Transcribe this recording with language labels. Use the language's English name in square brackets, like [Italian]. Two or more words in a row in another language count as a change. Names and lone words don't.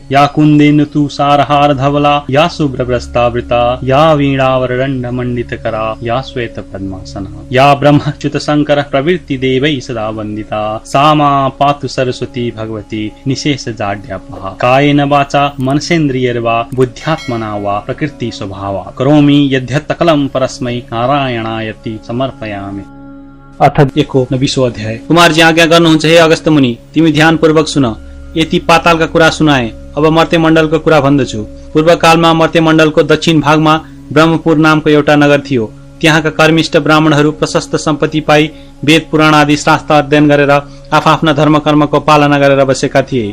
[Sanskrit] या कुन्देन्दु तुषारहार धवला या शुभ्रवस्त्रावृता या वीणावरदण्ड मंडितकरा या श्वेत पद्मासना या ब्रह्मच्युत शंकर प्रवृत्ति देवै सदा वन्दिता सा मा पातु सरस्वती भगवती निशेष जाड्यापहा। कायेन वाचा मनसेन्द्रियैर्वा बुद्ध्यात्मना वा प्रकृति स्वभावा करोमि यद्यत् सकलं परस्मै नारायणायति समर्पयामि। अथ 19वां अध्याय। [Nepali] कुमार जी आज्ञा गर्नुहुन्छ हे अगस्त्य मुनि, तिमी ध्यान पूर्वक सुन। यति पातालका कुरा सुनाए, अब मर्त्य मण्डलको कुरा भन्दछु। पूर्व कालमा मर्त्य मण्डलको दक्षिण भागमा ब्रह्मपुर नामको एउटा नगर थियो। त्यहाँका कर्मिष्ठ ब्राह्मणहरू प्रशस्त सम्पत्ति पाई वेद पुराण आदि शास्त्र अध्ययन गरेर आफ्ना धर्म कर्मको पालना गरेर बसेका थिए।